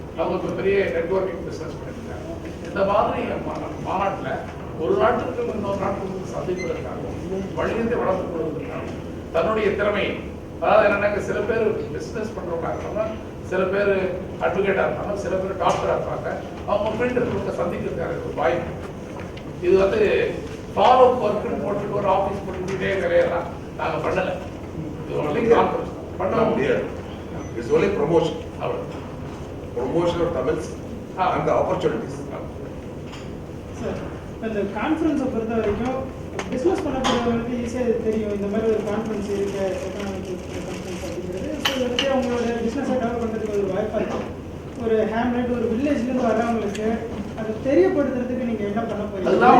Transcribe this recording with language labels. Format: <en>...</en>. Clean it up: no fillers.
<ta>அவங்க இப்போ பெரிய நெட்வொர்க்கிங் பிஸ்னஸ் பண்ணியிருக்காங்க. இந்த மாதிரி மாநாட்டில் ஒரு நாட்டுக்கு இன்னொரு நாட்டுக்கு சந்திப்பதற்காகவும் வணிகத்தை வளர்த்துக் கொள்வதற்காகவும் தன்னுடைய திறமை, அதாவது என்னன்னாக்க சில பேர் பிஸ்னஸ் பண்ணுறவங்க இருக்காங்க, சில பேர் அட்வொகேட்டாக இருப்பாங்க, சில பேர் டாக்டராக இருப்பாங்க. அவங்க ஃபீல்டு சந்திக்கிறதுக்கான ஒரு வாய்ப்பு. இது வந்து ஃபாலோ ஒர்க்குன்னு போட்டுட்டு ஒரு ஆஃபீஸ் போட்டுக்கிட்டே வேலையெல்லாம் நாங்கள் பண்ணலை. இது ஒன்லி கான்ஃபரன்ஸ் பண்ண முடியாது.</ta> <en>It's only promotion.</en> <ta>அவ்வளோ</ta> <en>Promotion of Tamils and the opportunities.</en> <ta>Sir, இந்த கான்ஃபரன்ஸை பொறுத்த வரைக்கும் பிஸ்னஸ் பண்ணக்கூடியவங்களுக்கு ஈஸியாக தெரியும் இந்த மாதிரி ஒரு கான்ஃபரன்ஸ் இருக்குது, எக்கனாமிக் கான்ஃபரன்ஸ் அப்படிங்கிறது. ஸோ இதை வச்சு அவங்களோட பிஸ்னஸை டெவலப் பண்ணுறதுக்கு ஒரு வாய்ப்பாக இருக்கும். ஒரு ஹேம்லெட், ஒரு வில்லேஜ்லேருந்து வர்றவங்களுக்கு அதை தெரியப்படுத்துறதுக்கு நீங்கள் என்ன பண்ண போறீங்க?</ta>